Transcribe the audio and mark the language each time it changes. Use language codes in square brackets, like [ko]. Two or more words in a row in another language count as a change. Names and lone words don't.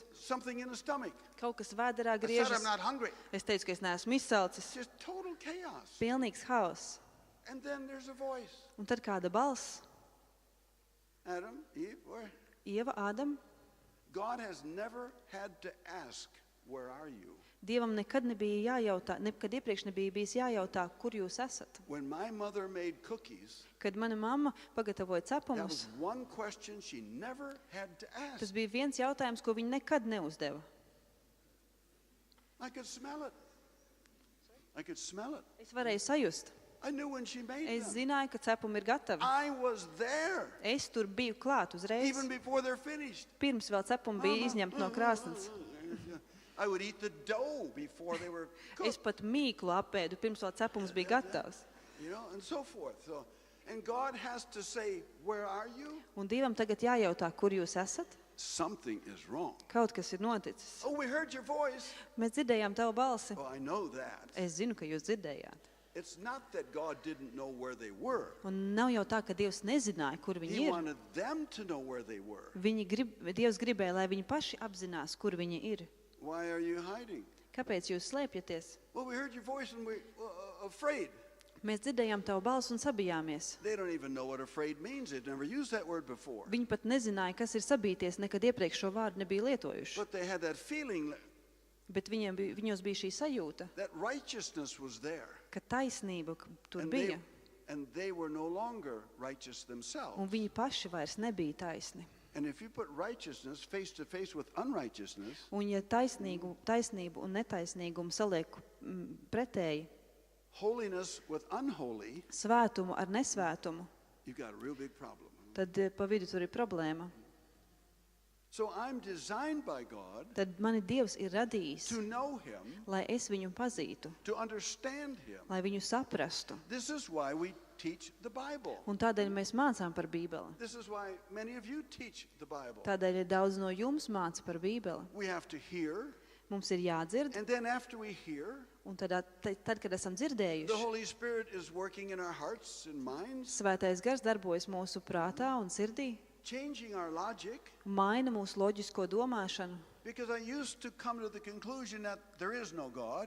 [en] Something in the stomach. [lv] Kaut kas vēderā [en] I said, [lv] griežas. [en] I'm not hungry. [lv] Es teicu, ka es neesmu izsalcis. [en] Just total chaos. [lv] Pilnīgs haoss. [en] And then there's a voice. [lv] Un tad kāda balss. [en] Adam, Eve, where? [lv] Ieva, Ādam, [en] God has never had to ask, where are you? [lv] Dievam nekad nebija jājautā, nekad iepriekš nebija bijis jājautā, kur jūs esat. [en] When my mother made cookies, [lv] Kad mana mamma pagatavoja [en] that [lv] cepumus, [en] was one question she never had to [lv] tas [en] ask. [lv] bija viens jautājums, ko viņa nekad neuzdeva. [en] I could smell it. I could smell it. [lv] Es varēju sajust. [en] I knew when she made [lv] Es [en] them. [lv] zināju, ka cepumi ir gatavi. [en] I was there [lv] Es tur biju klāt uzreiz. [en] even before they're finished. [lv] Pirms vēl cepumi bija izņemti no krāsnes. [en] I would eat the dough before they were [lv] Es [en] cooked, [lv] pat mīklu apēdu, pirms vēl cepums bija gatavs. [en] you know, and so forth. So, and God has to say, where are you? [lv] Un Dievam tagad jājautā, kur jūs esat? [en] Something is wrong. [lv] Kaut kas ir noticis. [en] Oh, we heard your voice. [lv] Mēs dzirdējām tavu balsi. [en] Oh, I know that. [lv] Es zinu, ka jūs dzirdējāt. [en] It's not that God didn't know where they were. [lv] Un nav jau tā, ka Dievs nezināja, kur viņi [en] He [lv] ir. [en] wanted them to know where they were. [lv] Dievs gribēja, lai viņi paši apzinās, kur viņi ir. [en] Why are you hiding? [lv] Kāpēc jūs slēpjaties? [en] Well, we heard your voice and we're afraid. [lv] Mēs dzirdējām tavu balsi un sabijāmies. [en] They don't even know what afraid means. They've never used that word before. [lv] Viņi pat nezināja, kas ir sabīties, nekad iepriekš šo vārdu nebija lietojuši. [en] But they had that feeling [lv] Bet viņos bija šī sajūta, [en] that righteousness was there. [lv] ka taisnība tur [en] And [lv] bija, [en] they were no longer righteous themselves. [lv] un viņi paši vairs nebija taisni. [en] And if you put righteousness face to face with unrighteousness, [lv] Un ja taisnību un netaisnīgumu saliek pretēji, [en] holiness with unholy, [lv] svētumu ar nesvētumu, [en] you've got a real big problem. [lv] tad pa vidu tur ir problēma. [en] So I'm designed by God [lv] Tad mani Dievs ir radījis, [en] to know Him, [lv] lai es viņu pazītu, [en] to understand Him. [lv] lai viņu saprastu. [en] This is why we teach the Bible. [lv] Un tādēļ mēs mācām par Bībeli. [en] This is why many of you teach the Bible. [lv] Tādēļ ir daudz no jums māca par Bībeli. [en] We have to hear, [lv] Mums ir jādzird, [en] and then after we hear, [lv] un tad, kad esam [en] the [lv] dzirdējuši, [en] Holy Spirit is working in our hearts and minds, [lv] Svētais gars darbojas mūsu prātā un sirdī, [en] changing our logic, [lv] maina mūsu loģisko domāšanu. [en] because I used to come to the conclusion that there is no God,